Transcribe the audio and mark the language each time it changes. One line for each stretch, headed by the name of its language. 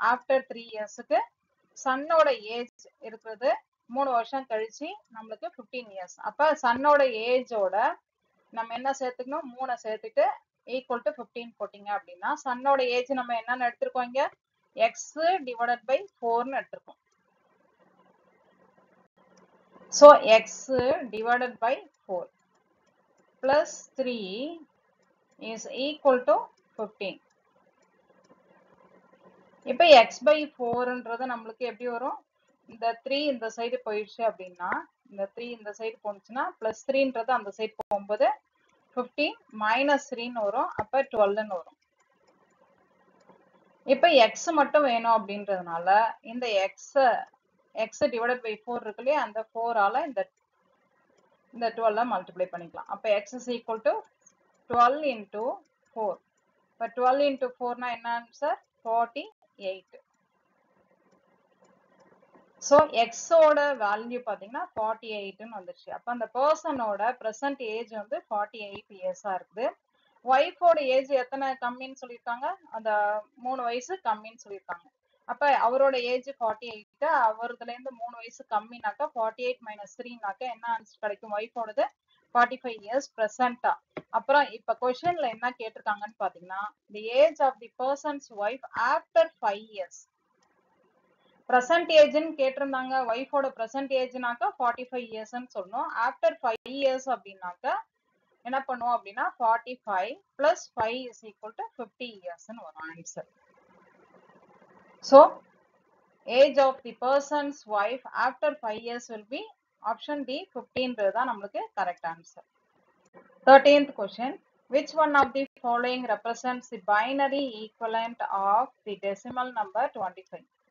Tamil: After 3 இயர்ஸ்க்கு சன்னோட age இருக்கிறது 3 வருஷம் கழிச்சு நம்மளுக்கு 15 இயர்ஸ். அப்ப சன்னோட ஏஜோட நம்ம என்ன சேர்த்துக்கணும்? 3 சேர்த்துட்டு ஈக்குவல் டு 15 போட்டீங்க அப்படின்னா சன்னோட ஏஜ் நம்ம என்னன்னு எடுத்திருக்கோம்? இங்க எக்ஸ் டிவைடட் பை 4ன்னு எடுத்திருக்கோம்.
English: So x divided by 4 plus 3 is equal to 15.
Tamil: இப்போ x by 4ன்றது நம்மளுக்கு எப்படி வரும்? இந்த 3 இந்த சைடு போயிடுச்சு அப்படின்னா இந்த 3 இந்த சைடு போனுச்சுன்னா plus 3ன்றது அந்த சைடு போகும்போது 15 minus 3ன்னு வரும். அப்ப 12ன்னு வரும். இப்போ x மட்டும் வேணும் அப்படின்றதுனால இந்த x divided by 4 இருக்கு இல்லையா, அந்த 4 ஆல இந்த 12 மல்டிப்ளை பண்ணிக்கலாம். அப்ப
English: x is equal to 12 into 4.
Tamil: இப்ப 12 into 4 னா என்ன ஆன்சர்? 48. So x ஓட வேல்யூ பாத்தீங்கன்னா 48ன்னு வந்துருச்சு. அப்ப அந்த பர்சனோட பிரசன்ட் ஏஜ் வந்து 48 இயர்ஸா இருக்குது. ஒய்ஃபோட ஏஜ் எத்தனை கம்மின்னு சொல்லியிருக்காங்க? அந்த 3 வயசு கம்மின்னு சொல்லியிருக்காங்க. அப்ப அவரோட ஏஜ் 48, அவரதுல இருந்து 3 வயசு கம்மினாக்கா 48 minus 3னாக்கா என்ன ஆன்சர் கிடைக்கும்? ஒய்ஃபோடது 45 இயர்ஸ் பிரசன்டா. அப்புறம் இப்ப கொஸ்டின்ல என்ன கேட்டிருக்காங்கன்னு பாத்தீங்கன்னா
English: the age of the person's wife after 5 years.
Tamil: Present ஏஜ்னு கேட்டிருந்தாங்க. ஒய்ஃபோட பிரசன்ட் ஏஜ்னாக்கா 45 இயர்ஸ்ன்னு சொல்லணும். ஆஃப்டர் 5 இயர்ஸ் அப்படின்னாக்கா என்ன பண்ணுவோம் அப்படின்னா
English: 45 plus 5 is equal to 50 years
Tamil: ன்னு வரும் answer.
English: So age of the person's wife after 5 years will be option D
Tamil: 15 தான் நம்மளுக்கு correct answer.
English: 13th question. Which one of the following represents the binary equivalent of the decimal number 25?